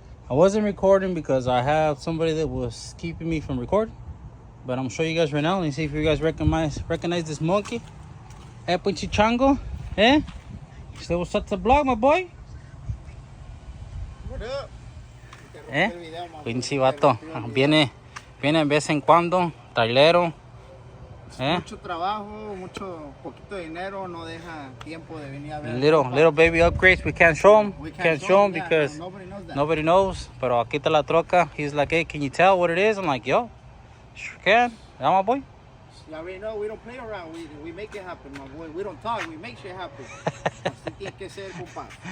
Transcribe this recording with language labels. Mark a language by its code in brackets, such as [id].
[en] I wasn't recording because I have somebody that was keeping me from recording, but I'm gonna show you guys right now and see if you guys recognize this monkey. Eh, Punchy eh? Say what's up to the vlog, my boy. What up? [es] Pinche vato. Viene de vez en cuando, trailero. Mucho trabajo, poquito dinero, no deja tiempo de venir a ver. [en] Little baby upgrades, we can't show them. We Can't show them because nobody knows that. [es] Pero aquí está la troca. [en] He's like, hey, can you tell what it is? I'm like, yo, sure can. Yeah, my boy. You already know, we don't play around. We make it happen, my boy. We don't talk, we make shit happen. [es] Así tiene que ser, compa.